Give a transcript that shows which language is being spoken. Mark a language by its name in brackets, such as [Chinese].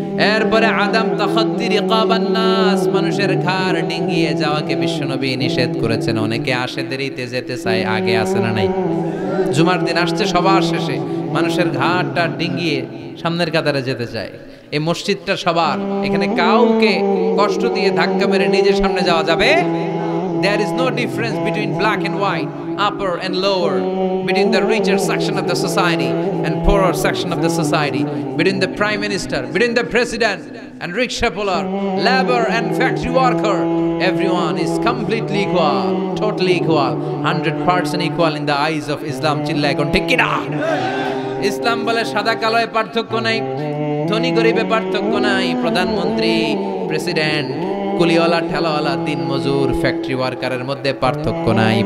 [Bangla] এরপরে [Arabic] আদম তাখাদ্দি রিকাবান নাস, [Bangla] মানুষের ঘাড় ডিঙ্গিয়ে যাওয়াকে বিশ্বনবী নিষেধ করেছেন। অনেকে আসে দেরিতে যেতে চায়, আগে আসে না নাই? জুমার দিন আসছে সবার শেষে, মানুষের ঘাড়টা ডিঙ্গিয়ে সামনের কাতারে যেতে চায়। এই মসজিদটা সবার, এখানে কাউকে কষ্ট দিয়ে ধাক্কা মেরে নিজের সামনে যাওয়া যাবে। [English] There is no difference between black and white, upper and lower, between the richer section of the society and poorer section of the society, between the prime minister, between the president and rickshaw puller, labor and factory worker. Everyone is completely equal, totally equal, 100% equal in the eyes of Islam. [Bangla] Chilla ekon thik ki na? ইসলাম বলে সাদা কালোয় পার্থক্য নাই, ধনী গরিবে পার্থক্য নাই, প্রধানমন্ত্রী, president, কুলিওয়ালা, ঠেলাওয়ালা, দিন মজুর, ফ্যাক্টরি ওয়ার্কারের মধ্যে পার্থক্য নাই।